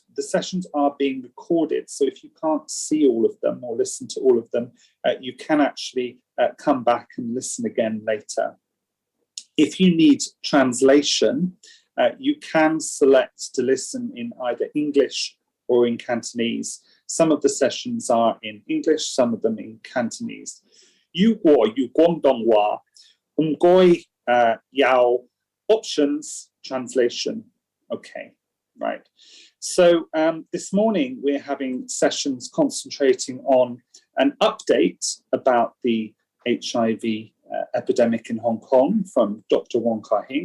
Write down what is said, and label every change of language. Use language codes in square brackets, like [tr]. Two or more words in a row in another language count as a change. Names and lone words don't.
[en] The sessions are being recorded, so if you can't see all of them or listen to all of them, you can actually come back and listen again later. If you need translation, you can select to listen in either English or in Cantonese. Some of the sessions are in English, some of them in Cantonese. [yue] 如果有廣東話，唔該有 [en] options translation. Okay, right. So this morning we're having sessions concentrating on an update about the HIV epidemic in Hong Kong from Dr. Wong Kar-Hing.